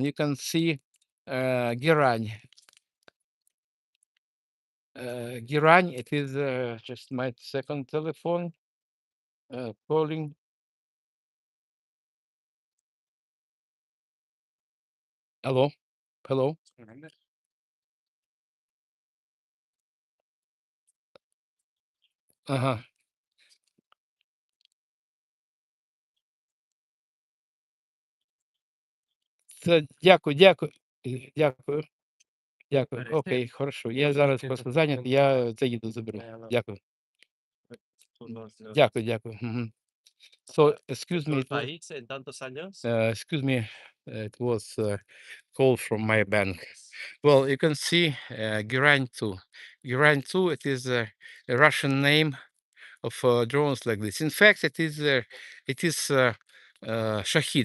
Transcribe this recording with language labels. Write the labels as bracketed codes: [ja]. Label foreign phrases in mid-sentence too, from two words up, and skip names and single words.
[en] You can see Girань. Girань, it is just my second telephone calling. Hello, hello. [uk] Ага. Це дякую. Дякую. Дякую. Окей, хорошо. Я зараз просто зайнятий, я заїду, заберу. Дякую. Дякую. Мгм. [en] So, excuse me, it was a call from my bank. Well, you can see Giran 2. Giran 2, it is a Russian name of drones like this. In fact, it is Shahid.